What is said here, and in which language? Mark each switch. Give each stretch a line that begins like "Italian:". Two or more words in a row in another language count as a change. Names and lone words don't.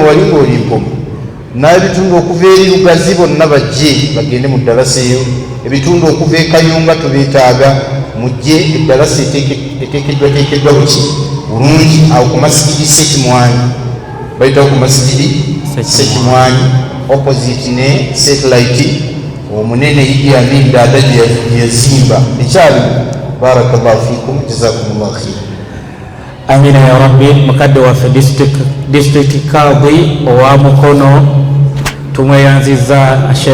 Ganda: wali ng'oli mpoma n'ebitundu okuva eri lugazi bonna bajje bagende mu ddalasa eyo ebitundu okuva e kayunga tubeetaaga mujje eddalasa eteekeddwateekeddwa buki bulungi awo ku masigidi sekimwanyi bayitawo ku masigidi sekimwanyi opposite ne satellite omunene Idi Amin Dada gye yazimba ekyali
Arabic: بارك الله فيكم جزاكم الله خير. آمين يا ربي.
Ganda: Mukadde waffe district kadhi owa Mukono tumweyanziza Sheikh